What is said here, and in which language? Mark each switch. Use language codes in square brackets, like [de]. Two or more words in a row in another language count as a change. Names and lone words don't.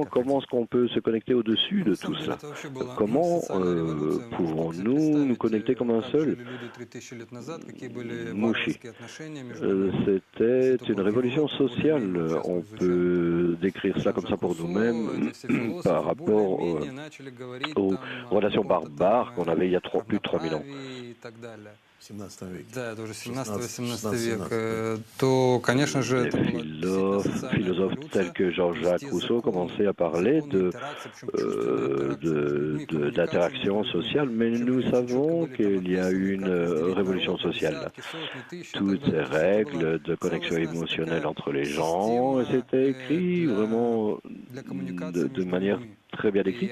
[fr] Comment est-ce qu'on peut se connecter au-dessus de tout ça? Comment pouvons-nous nous connecter comme un seul? Mouchi, c'était une révolution sociale. On peut décrire cela comme ça pour nous-mêmes par rapport aux relations barbares qu'on avait il y a plus de 3000 ans. [ru] и так далее. Да, это уже 17-18 век. То, конечно же, это была [fr] philosophes tels que Jean-Jacques Rousseau commençaient à parler d'interaction sociale, mais nous savons qu'il y a eu une révolution sociale. Toutes ces règles de connexion émotionnelle entre les gens, c'était écrit vraiment de manière très bien décrite.